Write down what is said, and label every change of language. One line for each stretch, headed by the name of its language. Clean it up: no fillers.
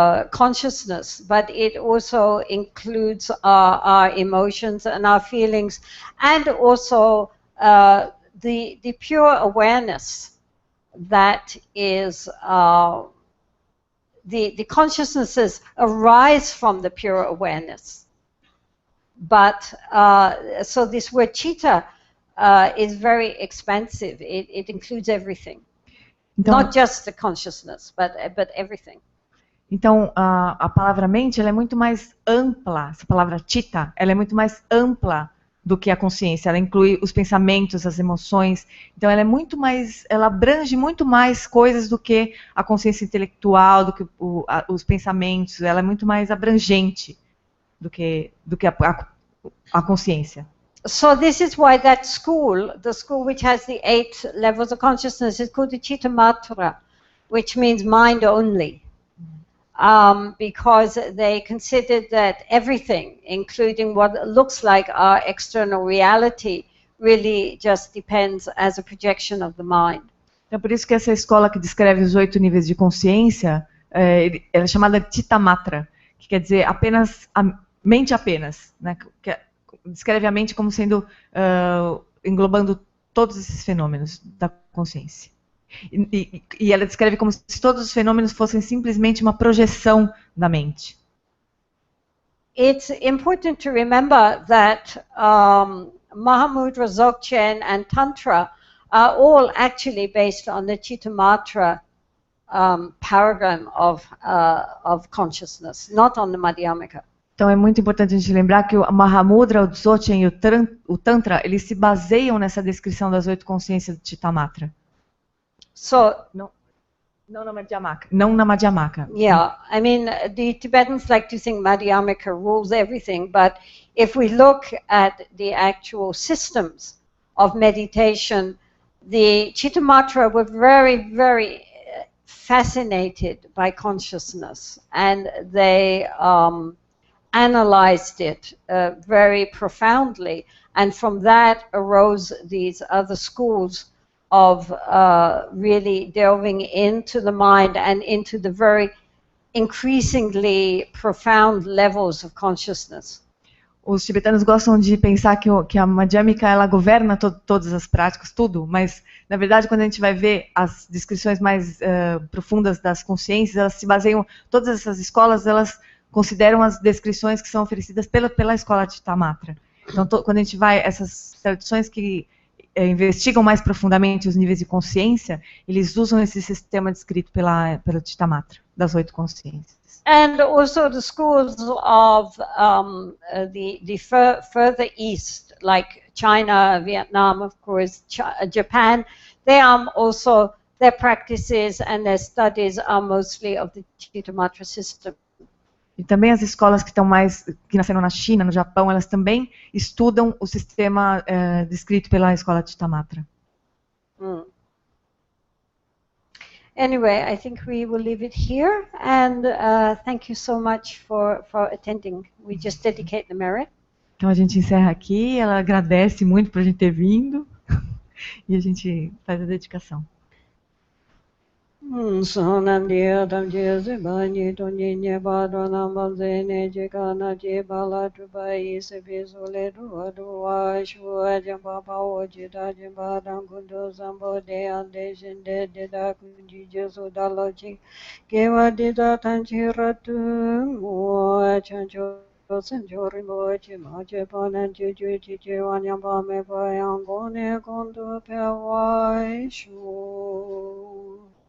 English: consciousness, but it also includes our emotions and our feelings, and also the pure awareness that is the consciousnesses arise from the pure awareness. But so this word chitta is very expansive. It includes everything, então, not just the consciousness, but everything.
Portuguese: Então a palavra mente, ela é muito mais ampla. Essa palavra chitta, ela é muito mais ampla do que a consciência. Ela inclui os pensamentos, as emoções. Então ela é muito mais, ela abrange muito mais coisas do que a consciência intelectual, do que os pensamentos. Ela é muito mais abrangente do que a consciência.
English: So this is why that school, the school which has the 8 levels of consciousness, is called the Chitta Matra, which means mind only. Because they considered that everything, including what looks like our external reality, really just depends as a projection of the mind.
Portuguese: É por isso que essa escola que descreve os 8 níveis de consciência, ela é chamada de Chitta Matra, que quer dizer apenas mente apenas, né? Que descreve a mente como sendo englobando todos esses fenômenos da consciência. E ela descreve como se todos os fenômenos fossem simplesmente uma projeção da mente.
English: It's important to remember that Mahamudra, Dzogchen and Tantra are all actually based on the Chitta Matra paradigm of consciousness, not on the Madhyamaka.
Portuguese: Então é muito importante a gente lembrar que o Mahamudra, o Dzogchen e o Tantra, eles se baseiam nessa descrição das 8 consciências do Chitta Matra.
English: So,
Portuguese: Não na Madhyamaka. Não na Madhyamaka.
English: Yeah, I mean, the Tibetans like to think Madhyamaka rules everything, but if we look at the actual systems of meditation, the Chittamatra were very, very fascinated by consciousness, and they analyzed it very profoundly, and from that arose these other schools of really delving into the mind and into the very increasingly profound levels of consciousness.
Portuguese: Os tibetanos gostam de pensar que a Madhyamika ela governa todas as práticas, tudo, mas na verdade quando a gente vai ver as descrições mais profundas das consciências, elas se baseiam, todas essas escolas elas consideram as descrições que são oferecidas pela escola de Chittamatra. Então quando a gente vai, essas tradições que investigam mais profundamente os níveis de consciência, eles usam esse sistema descrito pelo Chittamatra, das 8 consciências.
English: And also the schools of the further east, like China, Vietnam, of course, Japan, they also, their practices and their studies are mostly of the Chittamatra system.
Portuguese: E também as escolas que nasceram na China, no Japão, elas também estudam o sistema descrito pela escola de Chittamatra.
English: Anyway, I think we will leave it here, and thank you so much for attending. We just dedicate the merit.
Portuguese: Então a gente encerra aqui, ela agradece muito por a gente ter vindo, e a gente faz a dedicação. Sonandia damje zebani tonye bado namaze ne jekana je bala dubai se bezole duwa shua jamba bawo jida jamba dangundo zambo de ande jende de da kunji jesu daloji kewa de da tanji ratu mo chanjo senjori mo che ma che panan ju ju wanyamba me bayango ne kondo pe wai shu.